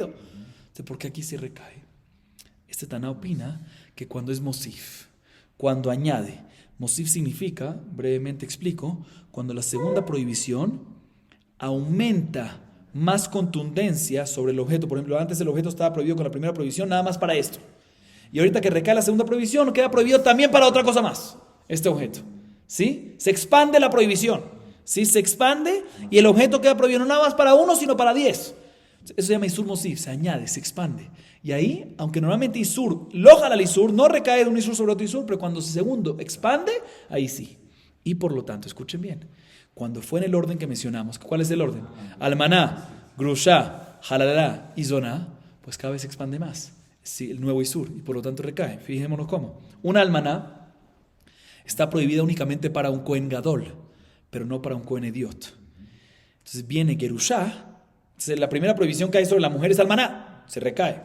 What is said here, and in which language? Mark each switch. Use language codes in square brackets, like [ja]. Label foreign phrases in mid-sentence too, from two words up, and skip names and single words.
[es] Entonces, ¿por qué aquí sí recae? Este Taná opina que cuando es mosif, cuando añade, mosif significa, brevemente explico, cuando la segunda prohibición aumenta más contundencia sobre el objeto. Por ejemplo, antes el objeto estaba prohibido con la primera prohibición nada más para esto. Y ahorita que recae la segunda prohibición, queda prohibido también para otra cosa más, este objeto. ¿Sí? Se expande la prohibición. ¿Sí? Se expande y el objeto queda prohibido no nada más para 1, sino para 10. Eso se llama [he] איסור מוסיף, [es] se añade, se expande. Y ahí, aunque normalmente isur, [he] לא חל איסור, [es] no recae de un isur sobre otro isur, pero cuando el segundo expande, ahí sí. Y por lo tanto, escuchen bien, cuando fue en el orden que mencionamos, ¿cuál es el orden? Almaná, grusha, halalá y zoná, pues cada vez se expande más. Sí, el nuevo isur, y por lo tanto recae. Fijémonos cómo. Una almaná está prohibida únicamente para un [he] כהן גדול, [es] pero no para un [he] כהן הדיוט. [es] Entonces viene gerusha. Entonces, la primera prohibición que hay sobre la mujer es almaná, se recae.